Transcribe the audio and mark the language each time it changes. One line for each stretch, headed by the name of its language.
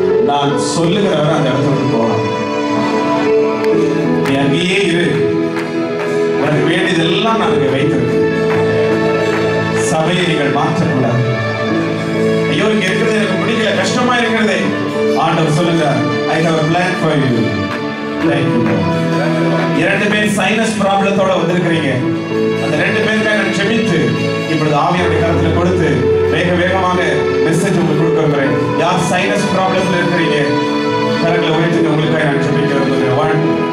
Tamil: நான் சொல்லுகிறவரை அந்த இடத்துல போகலாம். நீ அங்கேயே இரு, உனக்கு வேண்டியதெல்லாம் நான் இங்கே வைத்திருக்கேன். சபையை நீங்கள் மாற்றக்கூடாது. ஐயோ இங்க இருக்கிறது எனக்கு பிடிக்கல, கஷ்டமா இருக்கிறதே. ஆண்டவர் சொல்லுகிறார்,
English: I have a plan for you. Thank you.
Tamil: இரண்டு பேர் சைனஸ் ப்ராப்ளத்தோட வந்திருக்கிறீங்க. அந்த ரெண்டு பேருக்காக நான் செபித்து இப்பொழுது ஆவியாருடைய கரத்துல கொடுத்து வேக வேகமாக மெசேஜ் உங்களுக்கு கொடுக்க விரும்புகிறேன். யார் சைனஸ் ப்ராப்ளத்தில் இருக்கிறீங்க கரங்களை உயர்த்தி உங்களுக்காக நான் செபிக்க விரும்புகிறேன்.